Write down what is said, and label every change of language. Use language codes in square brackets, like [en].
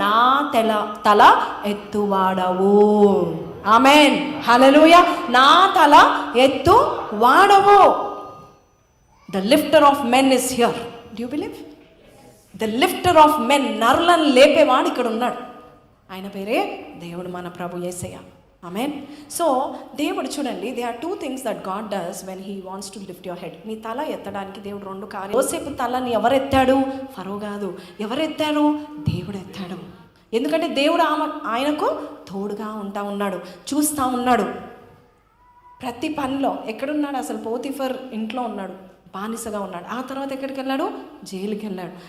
[te] నా తల ఎత్తువాడవు. ఆమేన్. హల్లెలూయా. నా తల ఎత్తువాడవు. [en] The lifter of men is here. Do you believe? The lifter of men, [te] నరులను లేపేవాడు ఇక్కడ ఉన్నాడు. ఆయన పేరే దేవుడు, మన ప్రభు యేసయ్య. ఆమేన్. సో దేవుడు చూడండి, [en] They are 2 things that God does when he wants to lift your head. [te] నీ తల ఎత్తడానికి దేవుడు 2 కార్యాలు. యోసేపు తలని ఎవరెత్తాడు? ఫరో కాదు. ఎవరెత్తాడు? దేవుడు ఎత్తాడు. ఎందుకంటే దేవుడు ఆయనకు తోడుగా ఉన్నాడు, చూస్తూ ఉన్నాడు ప్రతి పనిలో. ఎక్కడున్నాడు అసలు? పోతిఫర్ ఇంట్లో ఉన్నాడు, బానిసగా ఉన్నాడు. ఆ తర్వాత ఎక్కడికి వెళ్ళాడు? జైలుకి వెళ్ళాడు.